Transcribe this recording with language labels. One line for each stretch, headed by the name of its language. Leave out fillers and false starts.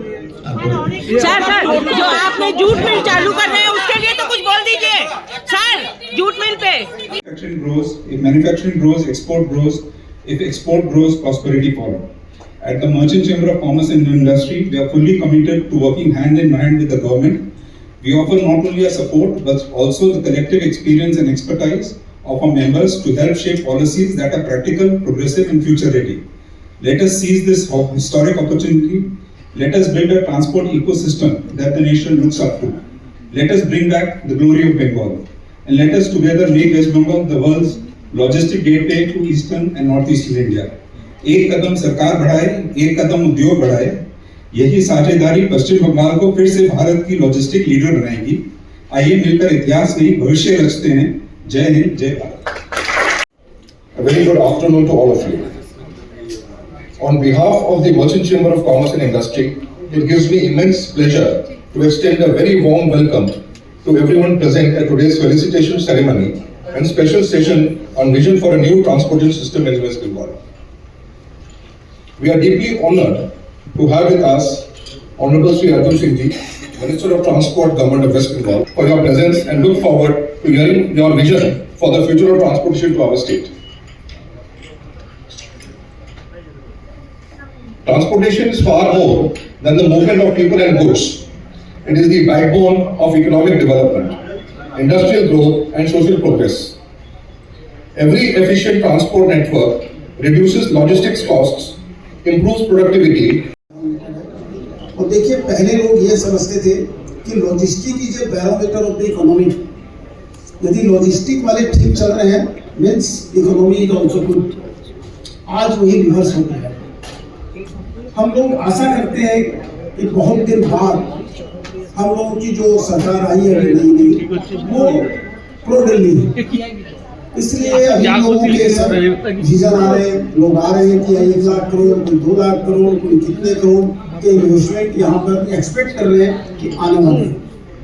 Hindi: Sir sir जो आपने jute mill चालू कर रहे हैं उसके लिए तो कुछ बोल दीजिए सर। जूट मिल पे
English: Manufacturing grows, if manufacturing grows, export grows. If export grows, prosperity follows. At the Merchant Chamber of Commerce and Industry, we are fully committed to working hand in hand with the government. We offer not only our support, but also the collective experience and expertise of our members to help shape policies that are practical, progressive, and future-ready. Let us seize this historic opportunity. Let us build a transport ecosystem that the nation looks up to. Let us bring back the glory of Bengal. And let us together make West Bengal the world's logistic gateway to eastern and northeastern India.
Hindi: एक कदम सरकार बढ़ाए, एक कदम उद्योग बढ़ाए, यही साझेदारी पश्चिम बंगाल को फिर से भारत की लॉजिस्टिक लीडर बनाएगी। आइए मिलकर इतिहास नहीं भविष्य रचते हैं। जय हिंद, जय Bharat.
English: A very good afternoon to all of you. On behalf of the Merchant Chamber of Commerce and Industry, it gives me immense pleasure to extend a very warm welcome to everyone present at today's felicitation ceremony and special session on vision for a new transportation system in West Bengal. We are deeply honored to have with us Honorable Sri Arjun Singh Ji, Minister of Transport, Government of West Bengal, for your presence and look forward to hearing your vision for the future of transportation to our state. Transportation is far more than the movement of people and goods. It is the backbone of economic development, industrial growth, and social progress. Every efficient transport network reduces logistics costs, improves productivity.
Hindi: और देखिए पहले लोग ये समझते थे कि
English: Logistic is a barometer of the economy.
Hindi: यदि logistic वाले ठीक चल रहे हैं
English: Means economy is also good.
Hindi: आज वही रिवर्स हो गया है। हम लोग आशा करते हैं कि बहुत दिन बाद हम लोगों की जो सरकार आई है अभी नई नई वो प्रो दिल्ली है, इसलिए अभी लोगों के सब विजन आ रहे हैं, लोग आ रहे हैं कि 1 लाख करोड़, कोई 2 लाख करोड़, कोई कितने करोड़ के इन्वेस्टमेंट यहाँ पर एक्सपेक्ट कर रहे हैं कि आने वाले हैं।